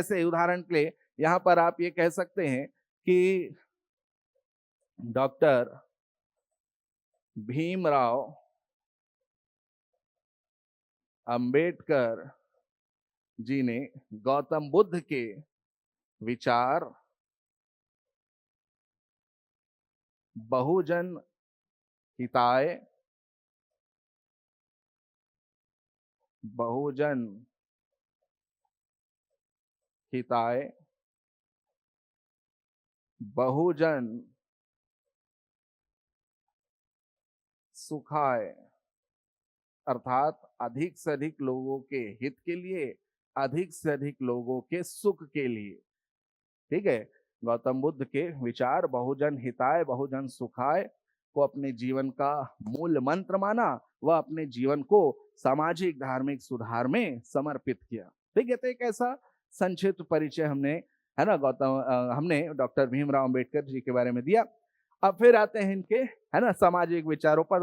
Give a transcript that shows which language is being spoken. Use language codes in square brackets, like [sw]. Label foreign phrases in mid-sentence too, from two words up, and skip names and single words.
[hi] जैसे उदाहरण के लिए यहाँ पर आप ये कह सकते हैं कि डॉक्टर भीमराव अंबेडकर जी ने गौतम बुद्ध के विचार [sa] बहुजन हिताय बहुजन हिताय बहुजन सुखाय, [hi] अर्थात अधिक से अधिक लोगों के हित के लिए, अधिक से अधिक लोगों के सुख के लिए, ठीक है। गौतम बुद्ध के विचार [sa] बहुजन हिताय बहुजन सुखाय [hi] को अपने जीवन का मूल मंत्र माना, वह अपने जीवन को सामाजिक धार्मिक सुधार में समर्पित किया, ठीक है। तो एक ऐसा संक्षिप्त परिचय हमने, है ना, हमने डॉक्टर भीमराव अंबेडकर जी के बारे में दिया। अब फिर आते हैं इनके, है ना, सामाजिक विचारों पर।